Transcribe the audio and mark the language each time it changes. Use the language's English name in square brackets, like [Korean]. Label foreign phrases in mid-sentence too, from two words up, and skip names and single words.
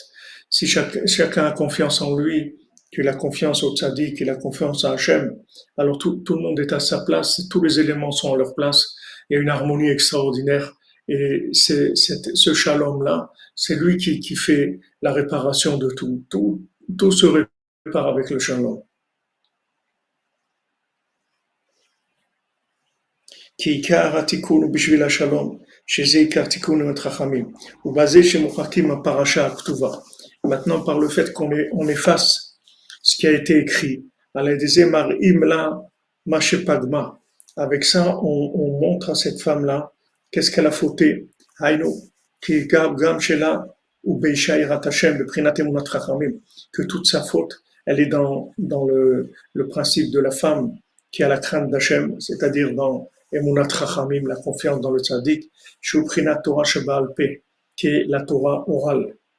[French] Si chacun a confiance en lui, qu'il a confiance au tzaddik, qu'il a confiance à Hachem, alors tout le monde est à sa place, tous les éléments sont à leur place, il y a une harmonie extraordinaire. Et ce shalom-là, c'est lui qui fait la réparation de tout. Tout se répare avec le shalom. [Hebrew] כי עיקר התיקון הוא בשביל השלום, שזה עיקר תיקון אמת חכמים. ובזה שמוחקים הפרשה הכתובה. [French] Maintenant, par le fait on efface ce qui a été écrit, avec ça, on montre à cette femme-là qu'est-ce qu'elle a fauté. Que toute sa faute, elle est dans le principe de la femme qui a la crainte d'Hachem, c'est-à-dire dans [Hebrew] אמונת חכמים, [French] la confiance dans le tzaddik, [Hebrew] שבבחינת תורה שבעל פה, [French] qui est la Torah orale.